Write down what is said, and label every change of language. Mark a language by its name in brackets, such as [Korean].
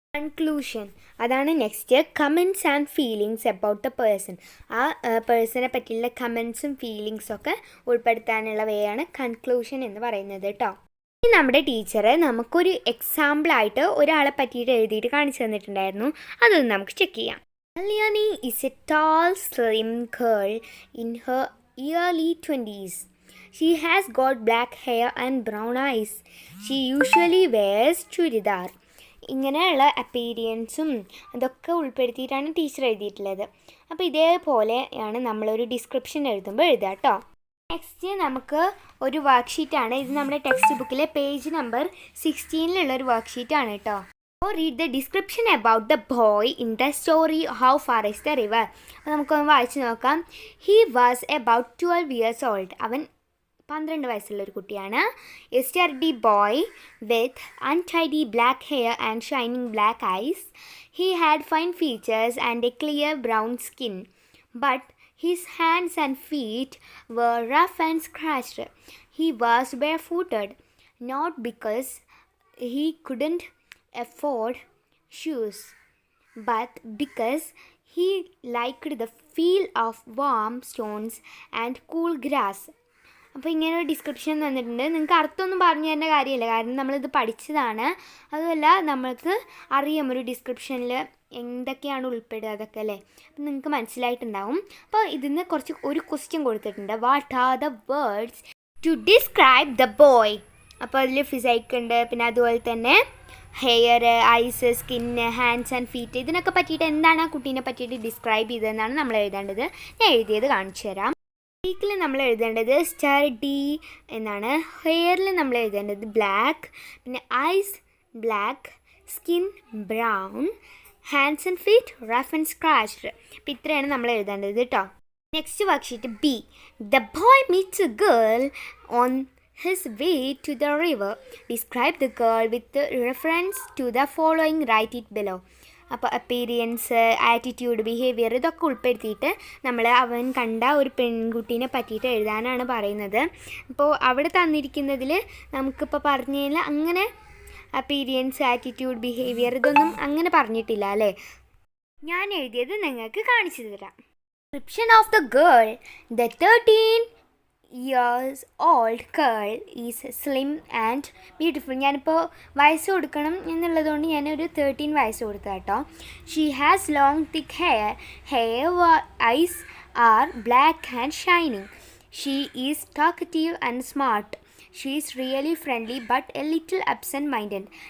[English] Conclusion അതാണ് next. Comments and feelings about the person. [Malayalam] ആ പേഴ്സണെ പറ്റിയുള്ള കമൻസും ഫീലിങ്സൊക്കെ ഉൾപ്പെടുത്താനുള്ള വേയാണ് കൺക്ലൂഷൻ എന്ന് പറയുന്നത് കേട്ടോ. ഇനി നമ്മുടെ ടീച്ചർ നമുക്കൊരു എക്സാമ്പിളായിട്ട് ഒരാളെ പറ്റിയിട്ട് എഴുതിയിട്ട് കാണിച്ചു തന്നിട്ടുണ്ടായിരുന്നു. അതൊന്ന് നമുക്ക് ചെക്ക് ചെയ്യാം. [English] Alyani is a tall, slim girl in her early 20s. She has got black hair and brown eyes. She usually wears churidar. [Malayalam] ഇങ്ങനെയുള്ള അപ്പീരിയൻസും അതൊക്കെ ഉൾപ്പെടുത്തിയിട്ടാണ് ടീച്ചർ എഴുതിയിട്ടുള്ളത്. അപ്പോൾ ഇതേപോലെയാണ് നമ്മളൊരു ഡിസ്ക്രിപ്ഷൻ എഴുതുമ്പോൾ എഴുതുക കേട്ടോ. നെക്സ്റ്റ് നമുക്ക് ഒരു വർക്ക്ഷീറ്റാണ്. ഇത് നമ്മുടെ ടെക്സ്റ്റ് ബുക്കിലെ പേജ് നമ്പർ 16 ഒരു വർക്ക്ഷീറ്റാണ് കേട്ടോ. [English] Read the description about the boy in the story How Far is the River. [Malayalam] അപ്പോൾ നമുക്കൊന്ന് വായിച്ച് നോക്കാം. [English] He was about 12 years old. [Malayalam] അവൻ 12 വയസ്സുള്ളൊരു കുട്ടിയാണ്. [English] A sturdy boy with untidy black hair and shining black eyes. He had fine features and a clear brown skin. But his hands and feet were rough and scratched. He was barefooted, not because he couldn't afford shoes, but because he liked the feel of warm stones and cool grass. [Malayalam] അപ്പോൾ ഇങ്ങനെ ഒരു description തന്നിട്ടുണ്ട്. നിങ്ങൾക്ക് അർത്ഥമൊന്നും പറഞ്ഞു തരേണ്ട കാര്യമില്ല, കാരണം നമ്മളിത് പഠിച്ചതാണ്. അതുമല്ല നമ്മൾക്ക് അറിയാം ഒരു ഡിസ്ക്രിപ്ഷനിൽ എന്തൊക്കെയാണ് ഉൾപ്പെടുക അതൊക്കെ അല്ലേ. അപ്പം നിങ്ങൾക്ക് മനസ്സിലായിട്ടുണ്ടാവും. അപ്പോൾ ഇതിന് ഒരു ക്വസ്റ്റ്യൻ കൊടുത്തിട്ടുണ്ട്. [English] What are the words to describe the boy. [Malayalam] അപ്പോൾ അതിൽ ഫിസൈക്ക് ഉണ്ട്, പിന്നെ അതുപോലെ തന്നെ hair, ice, skin, hands and feet, ഇതിനൊക്കെ പറ്റിയിട്ട് എന്താണ് ആ കുട്ടീനെ പറ്റിയിട്ട് ഡിസ്ക്രൈബ് ചെയ്തതെന്നാണ് നമ്മൾ എഴുതേണ്ടത്. ഞാൻ എഴുതിയത് കാണിച്ചു തരാം. ഫീക്കിൽ നമ്മൾ എഴുതേണ്ടത് സ്റ്റഡി എന്നാണ്. ഹെയറിൽ നമ്മൾ എഴുതേണ്ടത് ബ്ലാക്ക്, പിന്നെ ice black, skin brown, hands and feet rough and scratched. അപ്പോൾ ഇത്രയാണ് നമ്മൾ എഴുതേണ്ടത് കേട്ടോ. [English] Next worksheet B. The boy meets a girl on his way to the river. Describe the girl with reference to the following. Write it below. [Malayalam] അപ്പോൾ അപ്പീരിയൻസ്, attitude, behaviour ഇതൊക്കെ ഉൾപ്പെടുത്തിയിട്ട് നമ്മൾ അവൻ കണ്ട ഒരു പെൺകുട്ടീനെ പറ്റിയിട്ട് എഴുതാനാണ് പറയുന്നത്. അപ്പോൾ അവിടെ തന്നിരിക്കുന്നതിൽ നമുക്കിപ്പോൾ പറഞ്ഞതിൽ അങ്ങനെ അപ്പീരിയൻസ്, ആറ്റിറ്റ്യൂഡ്, ബിഹേവിയർ ഇതൊന്നും അങ്ങനെ പറഞ്ഞിട്ടില്ല അല്ലേ. ഞാൻ എഴുതിയത് നിങ്ങൾക്ക് കാണിച്ചു തരാം. [English] Description of the girl. The 13-year-old girl is slim and beautiful. [Malayalam] ഞാനിപ്പോൾ വയസ്സ് കൊടുക്കണം എന്നുള്ളതുകൊണ്ട് ഞാനൊരു 13 വയസ്സ് കൊടുത്ത കേട്ടോ. [English] She has long thick hair, eyes are black and shining. She is talkative and smart. She is really friendly but a little absent minded.